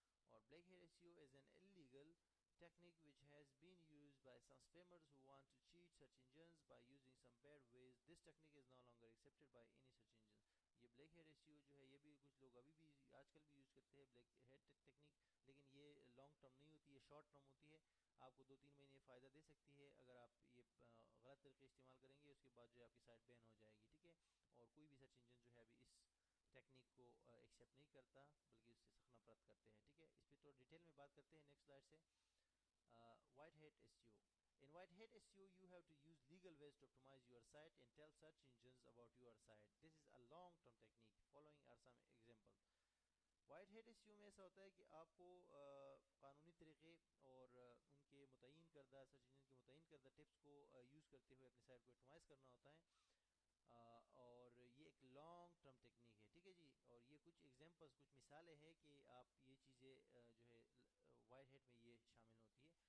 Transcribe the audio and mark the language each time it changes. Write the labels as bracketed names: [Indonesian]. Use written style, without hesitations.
[Urdu] اور black had S C O [English] Is an illegal technique which has been used by some spammers who want to cheat search engines by using some bad ways. This technique is no longer accepted by any search engine. [Urdu] یہ black had S C او جو ہے یہ بھی کچھ لوگ ابھی بھی آج کل بھی یوز کرتے ہیں بلیک ہیڈ ٹیکنیک, لیکن یہ لانگ ٹرم نہیں ہوتی ہے, شارٹ ٹرم ہوتی ہے. آپ کو 2-3 مہینے فائدہ دے سکتی ہے اگر آپ یہ غلط طریقے استعمال کریں گے, اس کے بعد جو ہے آپ کی سائٹ بین ہو جائے گی, ٹھیک ہے. اور کوئی بھی سرچ انجن جو ہے ابھی اس ٹیکنیک کو ایکسیپٹ نہیں کرتا بلکہ اس سے سخت نفرت کرتے ہیں, ٹھیک ہے. اس پہ تو ڈیٹیل میں بات کرتے ہیں نیکسٹ سلائڈ سے. [English] White hat SEO. In white hat SEO, you have to use legal ways to optimize your site and tell search engines about your site. This is a long-term technique. Following are some examples. [Urdu] White had S C او میں ایسا ہوتا ہے کہ آپ کو قانونی طریقے اور ان کے متعین کردہ سرچ انجن کے متعین کردہ ٹپس کو یوز کرتے ہوئے اپنی سائٹ کو آپٹمائز کرنا ہوتا ہے, اور یہ ایک لانگ ٹرم ٹیکنیک ہے, ٹھیک ہے جی. اور یہ کچھ ایگزامپلس, کچھ مثالیں ہیں کہ آپ یہ چیزیں جو ہے وائٹ ہیڈ میں یہ شامل ہوتی ہے.